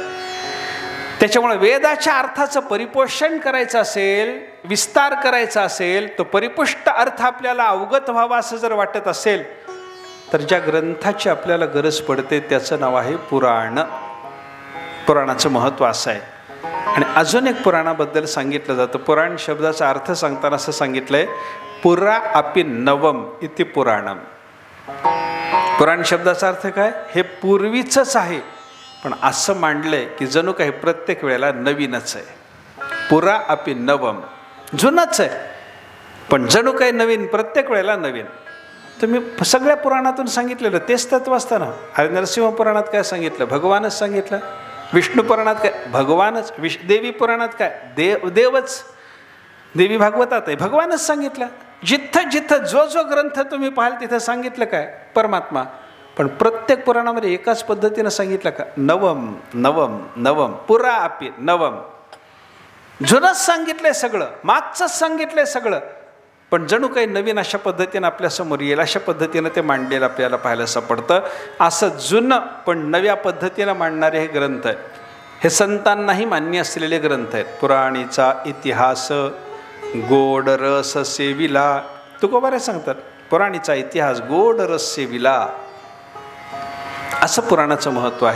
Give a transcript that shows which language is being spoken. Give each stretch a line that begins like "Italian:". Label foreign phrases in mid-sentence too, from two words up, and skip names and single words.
Marathi: त्याच्यामुळे वेदाच्या अर्थाचं परिपोषण करायचं असेल, विस्तार करायचा असेल, तो परिपुष्ट अर्थ आपल्याला अवगत व्हावा असं जर वाटत असेल तर ज्या ग्रंथाची आपल्याला गरज पडते त्याचं नाव आहे पुराण. पुराणाचं महत्त्व असं आहे. आणि अजून एक पुराणाबद्दल सांगितलं जातं. पुराण शब्दाचा अर्थ सांगताना असं सांगितलंय,
Sanskrit: पुरा अपि नवम इति पुराणम.
Marathi: पुराण शब्दाचा अर्थ काय, हे पूर्वीचंच आहे पण असं मांडलंय की जणू काही प्रत्येक वेळेला नवीनच आहे.
Sanskrit: पुरा अपि नवम,
Marathi: जुनच आहे पण जणू काही नवीन, प्रत्येक वेळेला नवीन. तुम्ही सगळ्या पुराणातून सांगितलेलं तेच तत्व असताना. अरे नरसिंह पुराणात काय सांगितलं, भगवानच सांगितलं. विष्णू पुराणात काय, भगवानच. देवी पुराणात काय, देवच. देवी भागवतात आहे, भगवानच सांगितलं. जिथं जिथं जो जो ग्रंथ तुम्ही पाहाल तिथं सांगितलं काय, परमात्मा. पण प्रत्येक पुराणामध्ये एकाच पद्धतीनं सांगितलं का,
Sanskrit: नवम नवम नवम, पुरा अपि नवम.
Marathi: जुनंच सांगितलंय सगळं, मागचंच सांगितलंय सगळं, पण जणू काही नवीन अशा पद्धतीनं आपल्यासमोर येईल अशा पद्धतीनं ते मांडलेलं आपल्याला पाहायला सापडतं. असं जुनं पण नव्या पद्धतीनं मांडणारे हे ग्रंथ आहेत. हे संतांनाही मान्य असलेले ग्रंथ आहेत. पुराणीचा इतिहास गोड रस सेविला, तुकोबारे सांगतात पुराणीचा इतिहास गोड रस सेविला, असं पुराणाचं महत्त्व आहे.